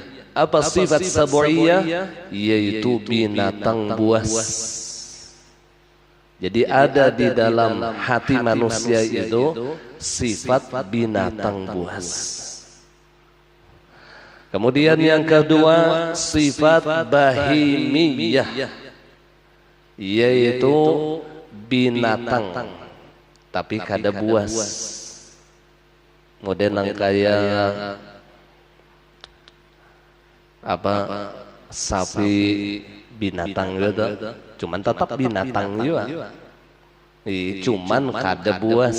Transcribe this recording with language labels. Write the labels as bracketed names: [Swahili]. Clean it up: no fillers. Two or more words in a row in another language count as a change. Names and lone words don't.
[Indonesian] Apa sifat sabu'iyah? Yaitu binatang buas. Jadi ada di dalam hati manusia itu sifat binatang buas. Kemudian yang kedua sifat bahimiyah, [Banjar] yaitu binatang tapi kada buas. Model yang kayak sapi binatang gitu, cuman tetap binatang juga, cuman kada buas.